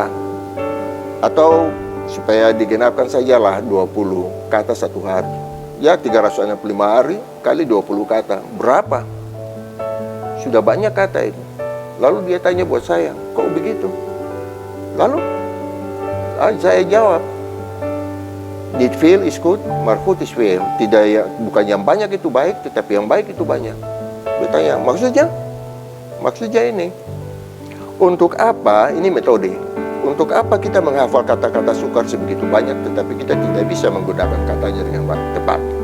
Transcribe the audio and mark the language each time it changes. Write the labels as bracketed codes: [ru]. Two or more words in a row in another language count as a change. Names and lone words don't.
[id] Atau supaya digenapkan sajalah 20 kata 1 hari. Ya 365 hari kali 20 kata. Berapa? Sudah banyak kata itu. Lalu dia tanya buat saya, kok begitu? Lalu saya jawab, [nl] niet veel is goed, maar goed is veel. [id] Tidak ya, bukan yang banyak itu baik, tetapi yang baik itu banyak. Dia tanya, maksudnya ini, untuk apa, ini metode, untuk apa kita menghafal kata-kata sukar sebegitu banyak, tetapi kita tidak bisa menggunakan katanya dengan tepat.